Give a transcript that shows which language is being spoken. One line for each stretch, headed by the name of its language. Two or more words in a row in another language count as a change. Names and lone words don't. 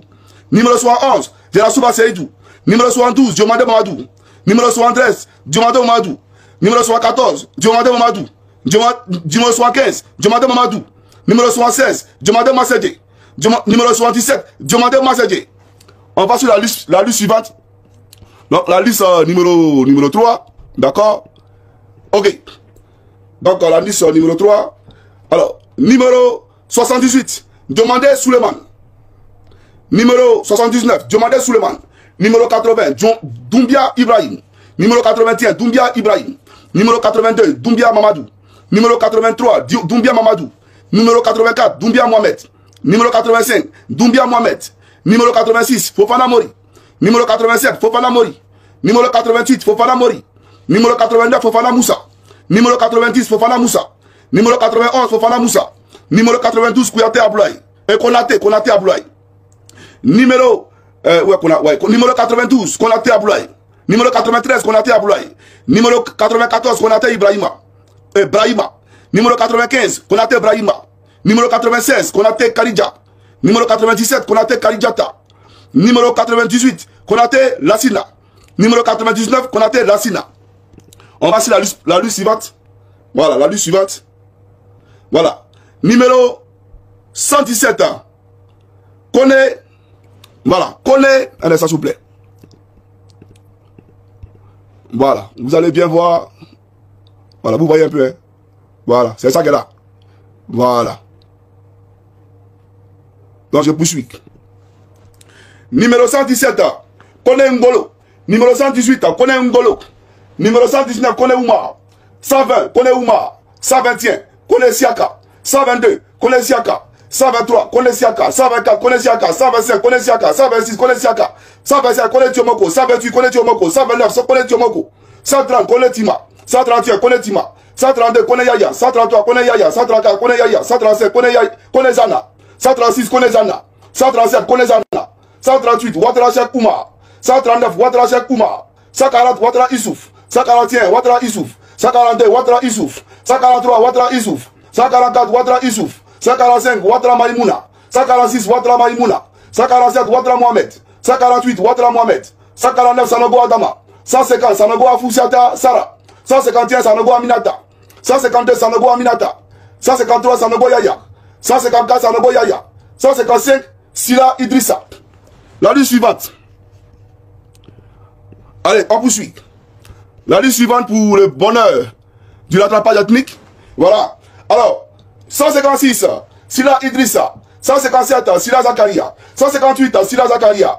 French: Numéro 71, Djelassouba Seydou. Numéro 72, Diomandé Mamadou. Numéro 73, Diomandé Mamadou. Numéro 74, Diomandé Mamadou. Numéro 75, Diomandé Mamadou. Numéro 76, Diomandé Massédé. Numéro 77, Diomandé Massédé. On va sur la liste suivante. Donc la liste numéro 3, d'accord? Ok. Donc la liste numéro 3. Alors, numéro 78, Diomandé Souleymane. Numéro 79, Diomandé Souleymane. Numéro 80, Doumbia Ibrahim. Numéro 81, Doumbia Ibrahim. Numéro 82, Doumbia Mamadou. Numéro 83, Doumbia Mamadou. Numéro 84, Doumbia Mohamed. Numéro 85, Doumbia Mohamed. Numéro 86, Fofana Mori. Numéro 87, Fofana Mori. Numéro 88, Fofana Mori. Numéro 89, Fofana Moussa. Numéro 90, Fofana Moussa. Numéro 91, Fofana Moussa. Numéro 92, Kouyaté Aboulaye. Et Konaté Aboulaye. Numéro 92, Konaté Aboulaye. Numéro 93, Konaté Aboulaye. Numéro 94, Konaté Brahima. Numéro 95, Konaté Brahima. Numéro 96, Konaté Karidja. Numéro 97, Konaté Karidjata. Numéro 98, Konaté Lassina. Numéro 99, Konaté Lassina. On va sur la liste suivante. Voilà, la liste suivante. Voilà. Numéro 117, Koné. Voilà, Koné. Allez, ça s'il vous plaît. Voilà, vous allez bien voir. Voilà, vous voyez un peu. Hein? Voilà, c'est ça qu'elle a. Voilà. Donc je poursuis. Numéro 117, Koné Ngolo. Numéro 118, Koné Ngolo. Numéro 119, Koné Oumar. 120, Koné Oumar. 121, Koné Siaka. 122, Koné Siaka. 123, Koné Siaka. 124, Koné Siaka. 125, Koné Siaka. 126, Koné Siaka. 125, Koné Tiomoko. 128, Koné Tiomoko. 129, Koné Tiomoko. 130, Koné Tima. 131, Koné Tima. 132, Koné Yaya. 133, Koné Yaya. 134, Koné Yaya. 135, Koné Yaya. Koné Zana. 136, Koné Zana. 137, Koné Zana. 138, Ouattara Cheikh Oumar. 139, Ouattara Cheikh Oumar. 140, Ouattara Issouf. 141, Ouattara Issouf. 142, Ouattara Issouf. 143, Ouattara Issouf. 144, Ouattara Issouf. 145, Ouattara Maïmouna. 146, Ouattara Maïmouna. 147, Ouattara Mohamed. 148, Ouattara Mohamed. 149, Sanogo Adama. 150, Sanogo Afoussiata Sarah. 151, Sanogo Aminata. 152, Sanogo Aminata. 153, Sanogo Yaya. 154, Sanogo Yaya. 155, Sila Idrissa. La liste suivante. Allez, on poursuit. La liste suivante pour le bonheur du rattrapage ethnique. Voilà. Alors, 156, Sila Idrissa. 157, Sila Zakaria. 158, Sila Zakaria.